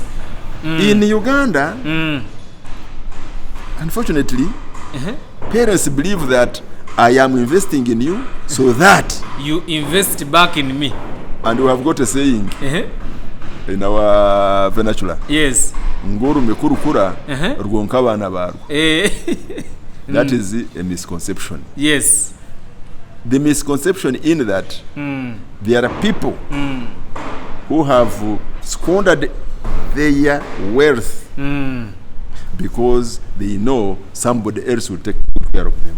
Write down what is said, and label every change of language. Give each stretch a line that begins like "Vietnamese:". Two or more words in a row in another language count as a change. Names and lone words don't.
English: In Uganda, unfortunately, parents believe that I am investing in you so that you invest back in me. And we have got a saying in our vernacular. Yes.
Nyankole: Nguru mekurukura rwonka abana barwo.
English: That is a misconception. Yes. The misconception in that there are people who have squandered their wealth because they know somebody else will take care of them.